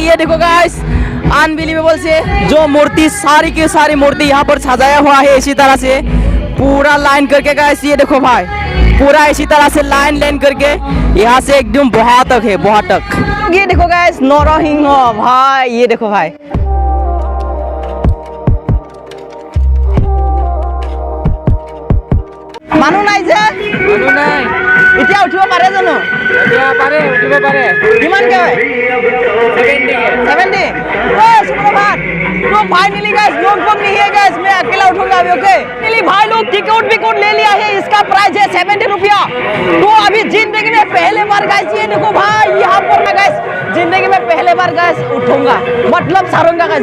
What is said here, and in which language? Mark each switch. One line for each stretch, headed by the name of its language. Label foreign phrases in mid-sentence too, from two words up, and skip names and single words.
Hindi: ये देखो
English: guys unbelievable
Hindi: से जो मूर्ति सारी की सारी मूर्ति यहाँ पर सजाया हुआ है इसी तरह से पूरा लाइन करके गाइस। ये देखो भाई पूरा इसी तरह से लाइन करके यहाँ से एकदम बहुत तक है, बहुत तक। ये देखो गाइस नरसिंह भाई। ये देखो भाई
Assamese: মানুহ নাই যে? মানুহ নাই। এতিয়া উঠিব পাৰে জানো? এতিয়া পাৰে, উঠিব পাৰে। কিমানকে হয়? 70।
Hindi: ओए सुप्रभात। तो
English: finally guys
Hindi: लोग नहीं है गाइस, मैं अकेला उठूंगा अभी।
English: okay finally
Hindi: भाई लोग टिकट ले लिया है। इसका प्राइस है 70 रुपया। तो अभी जिंदगी में पहले बार गाइस ये देखो भाई यहाँ पर ना गाइस जिंदगी में पहले बार गाइस उठूंगा, मतलब सारूंगा गाइस।